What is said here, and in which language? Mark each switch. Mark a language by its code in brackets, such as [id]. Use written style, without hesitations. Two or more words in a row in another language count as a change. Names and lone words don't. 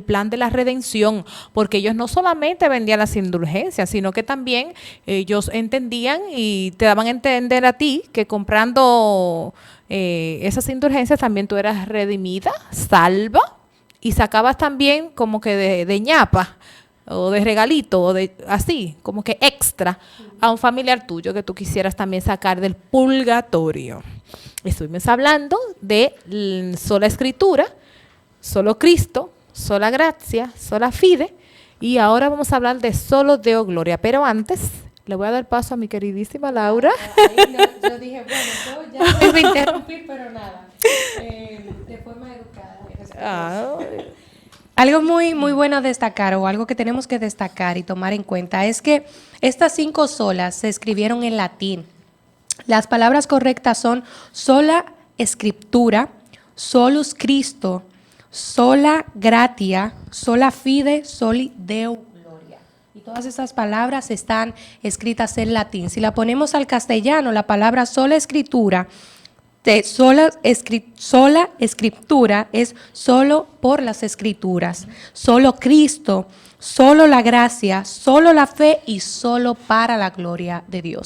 [es] plan de la redención, porque ellos no solamente vendían las indulgencias, sino que también ellos entendían y te daban a entender a ti que comprando esas indulgencias también tú eras redimida, salva, y sacabas también como que de ñapa, o de regalito, o de así, como que extra a un familiar tuyo que tú quisieras también sacar del purgatorio. Estuvimos hablando de sola escritura, solo Cristo, sola gracia, [la] sola fide, [es] y ahora vamos a hablar de solo [la] Deo Gloria. [es] Pero antes, le voy a dar paso a mi queridísima Laura. Yo dije, bueno, yo ya me voy a interrumpir, pero nada, de forma educada. Algo muy bueno a destacar, o algo que tenemos que destacar y tomar en cuenta, es que estas 5 solas se escribieron en latín. Las palabras correctas son sola escritura, [la] solus Christo, sola gratia, sola fide, soli Deo gloria. [es] Y todas esas palabras están escritas en latín. Si la ponemos al castellano, la palabra sola escritura, sola escritura es solo por las escrituras, solo Cristo, solo la gracia, solo la fe y solo para la gloria de Dios.